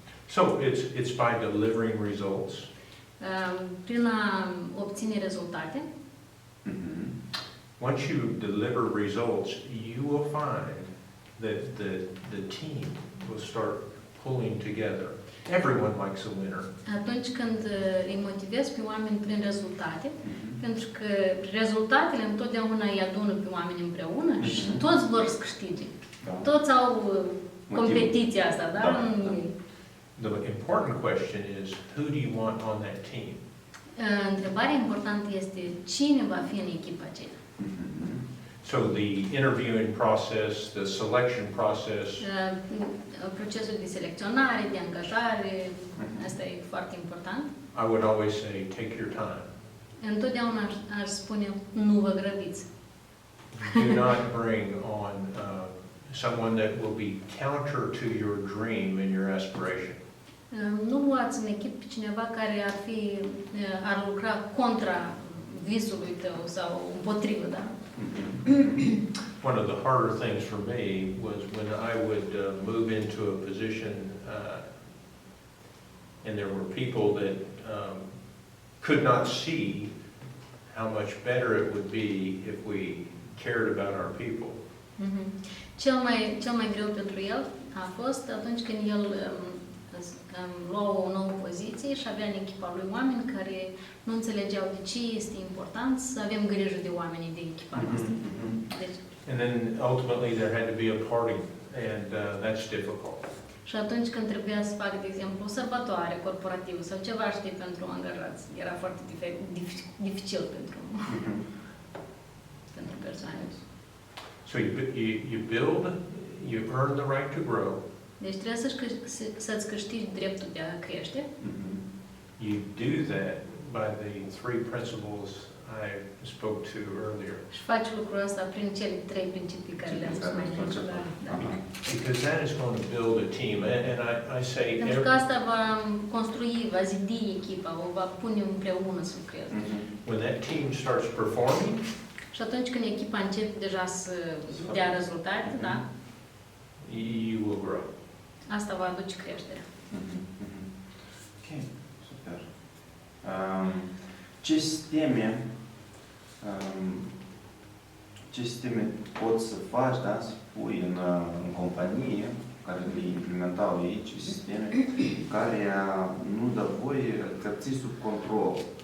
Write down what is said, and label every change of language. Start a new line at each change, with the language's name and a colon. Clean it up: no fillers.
English: So it's by delivering results.
Romanian: Prin a obține rezultate.
English: Once you deliver results, you will find that the team will start pulling together. Everyone likes a winner.
Romanian: Atunci când îi motivezi pe oameni prin rezultate, pentru că rezultatele întotdeauna îi adună pe oameni împreună și toți vor să câștige. Toți au competiția asta, da?
English: The important question is, who do you want on that team?
Romanian: Întrebarea importantă este cine va fi în echipa aceea.
English: So the interviewing process, the selection process.
Romanian: Procesul de selecționare, de angajare, asta e foarte important.
English: I would always say, take your time.
Romanian: Întotdeauna aș spune, nu vă grăbiți.
English: Do not bring on someone that will be counter to your dream and your aspiration.
Romanian: Nu luați în echipă pe cineva care ar lucra contra visului tău sau împotrivă, da?
English: One of the harder things for me was when I would move into a position and there were people that could not see how much better it would be if we cared about our people.
Romanian: Cel mai greu pentru el a fost atunci când el lua o nouă poziție și avea în echipa lui oameni care nu înțelegeau de ce este important să avem grijă de oamenii de echipa noastră. Deci,
English: and then ultimately there had to be a party, and that's difficult.
Romanian: Și atunci când trebuia să fac, de exemplu, o sărbătoare corporativă sau ceva, știi, pentru angajați, era foarte dificil pentru persoane.
English: So you build, you earn the right to grow.
Romanian: Deci trebuie să-ți câștigi dreptul de a crește.
English: You do that by the 3 principles I spoke to earlier.
Romanian: Și faci lucrul ăsta prin cele 3 principii care le-am spus mai înainte.
English: Because that is going to build a team, and I say.
Romanian: Pentru că asta va construi, va zidi echipa, o va pune împreună să lucreze.
English: When that team starts performing.
Romanian: Și atunci când echipa începe deja să dea rezultate, da?
English: You will grow.
Romanian: Asta va aduce creșterea. Ok, super. Ce sisteme poți să faci, da, să pui în companie, care le implementau ei, ce sisteme, care nu dă voie, că ții sub control.